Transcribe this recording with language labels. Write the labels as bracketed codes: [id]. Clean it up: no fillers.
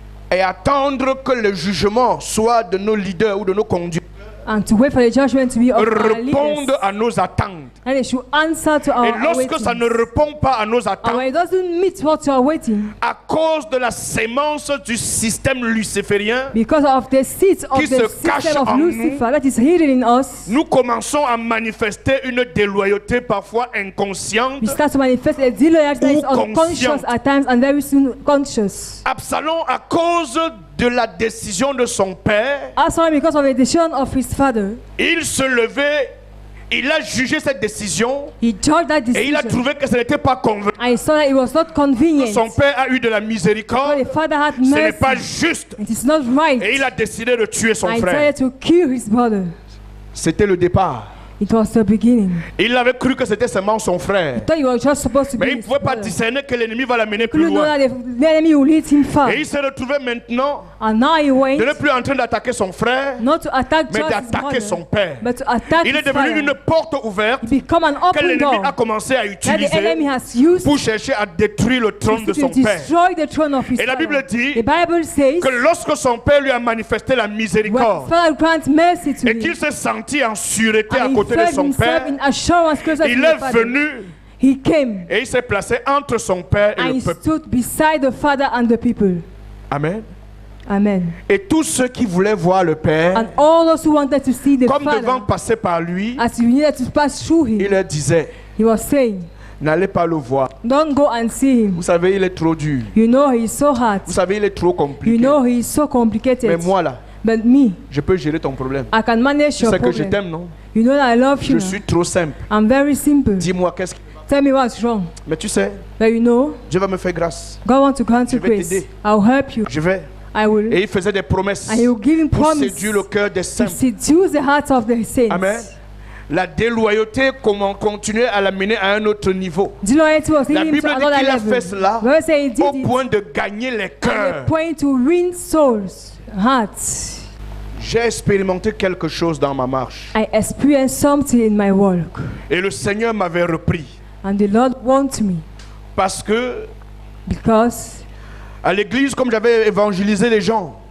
[fr] et attendre que le jugement soit de nos leaders ou de nos conducteurs [en] and to wait for the judgment to be of our [fr] réponde [en] leaders. [fr] à nos attentes. [en] And they should answer to our [fr] Et lorsque ça ne [en] waiting. [fr] répond pas à nos [en] And [fr] attentes, [en] when it doesn't meet what you are waiting, [fr] à cause de la sémence du système luciférien, [en] because of the seeds of [fr] Qui [en] the [fr] se cache [en] system of [fr] en [en] Lucifer that is hidden in us, [fr] nous commençons à manifester une déloyauté parfois inconsciente. [en] we start to manifest a disloyalty that is [fr] Ou [en] unconscious [fr] consciente. [en] at times and very soon conscious. [fr] Absalom, à cause de la décision de son père, [en] Also because of the decision of his father, [fr] il se levait, il a jugé cette décision [en] he judged that [fr] et il a [en] decision. [fr] trouvé que ce n'était pas convenable. [en] And he saw that it was not convenient. [fr] Son père a eu de la [en] So [fr] miséricorde, [en] the father had [fr] ce n'est pas [en] mercy. [fr] juste. [en] It is not right. [fr] Et il a décidé de tuer son [en] And he [fr] frère. [en] decided to kill his brother. [fr] C'était le départ. [en] It was the beginning. [fr] Il avait cru que c'était seulement son frère. [en] He thought he was just supposed to [fr] Mais [en] be [fr] il ne [en] his [fr] pouvait pas [en] brother. [fr] discerner que l'ennemi va l'amener plus [en] Couldn't know [fr] loin. [en] that the enemy will lead him far. [fr] Et il s'est retrouvé maintenant [en] And now he went [fr] de ne plus en train d'attaquer son frère, [en] not to attack [fr] mais [en] just his [fr] d'attaquer son [en] brother, [fr] père. [en] but to attack [fr] Il est [en] his [fr] devenu [en] father. [fr] une porte ouverte [en] He become an [fr] que [en] open [fr] l'ennemi [en] door [fr] a commencé à [en] that the enemy [fr] utiliser [en] has used [fr] pour chercher à détruire le trône de [en] to [fr] son père. [en] destroy the throne of his [fr] Et la [en] father. [fr] Bible dit [en] The Bible says [fr] que lorsque son père lui a manifesté la [en] when [fr] miséricorde [en] father grants mercy to [fr] et qu'il [en] him, [fr] s'est senti en sûreté à [en] and he [fr] côté de [en] felt [fr] son [en] himself [fr] père, [en] in assurance closer to [fr] il [en] the [fr] est [en] father, [fr] venu [en] he came [fr] et il s'est placé entre son père et [en] and [fr] le [en] he [fr] peuple. [en] stood beside the father and the people. [fr] Amen. [en] Amen. [fr] Et tous ceux qui voulaient voir le père, [en] And all those who wanted to see the [fr] comme devant [en] father, [fr] passer par lui, [en] as you needed to pass through [fr] il [en] him, [fr] leur disait, [en] he was saying, [fr] n'allez pas le voir. [en] don't go and see him. [fr] Vous savez, il est trop dur. [en] You know he is so hard. [fr] Vous savez, il est trop [en] You [fr] compliqué. [en] know he is so [fr] Mais [en] complicated. [fr] moi là, [en] But me, [fr] je peux gérer ton problème. [en] I can manage [fr] Tu [en] your [fr] sais que je [en] problem. [fr] t'aime, non? [en] You know that I love [fr] Je [en] you. [fr] suis trop simple. [en] I'm very simple. [fr] Dis-moi, qu'est-ce qui ne va [en] Tell me what's wrong. [fr] Mais tu sais, [en] But you know, [fr] Dieu va me faire grâce. [en] God wants to grant you [fr] Je vais [en] grace. [fr] t'aider. [en] I'll help you. [fr] Je vais. [en] I will. [fr] Et il faisait des promesses [en] And he will give him [fr] pour [en] promise [fr] séduire le cœur des [en] to [fr] saints. [en] seduce the hearts of the saints. [fr] Amen. La déloyauté continuait à l'amener à un autre niveau. [en] Disloyalty was [fr] La [en] leading him to [fr] dit [en] another [fr] qu'il a [en] level. [fr] fait cela [en] Bible says he did [fr] au [en] it [fr] point de gagner les [en] at [fr] cœurs. [en] the point to win souls, hearts. [fr] J'ai expérimenté quelque chose dans ma marche. [en] I experienced something in my walk, [fr] Et le Seigneur m'avait repris. [en] and the Lord wants me [fr] Parce que [en] because [fr] à l'église, comme j'avais évangélisé les gens,